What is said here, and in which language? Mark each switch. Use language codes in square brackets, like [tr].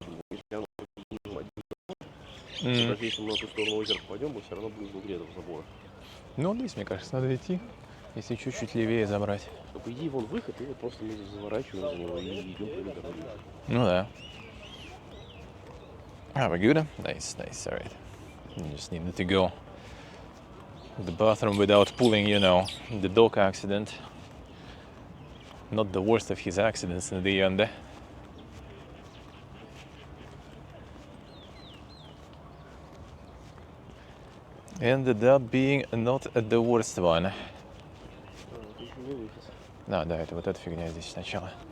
[ru] Если оно даже если мы на ту сторону озера пойдем, мы все равно будем внутри этого забора. Ну, вот здесь, мне кажется, надо идти. Если чуть-чуть левее забрать. Но по идее вон выход, и вот просто мы заворачиваем за него и идем по этой дороге. Ну да. [en] We're good? Nice, alright. You just needed to go to the bathroom without pulling, the dog accident. Not the worst of his accidents in the end. Ended up being not the worst one. [ru] Это еще не выход. Да, это вот эта фигня здесь сначала.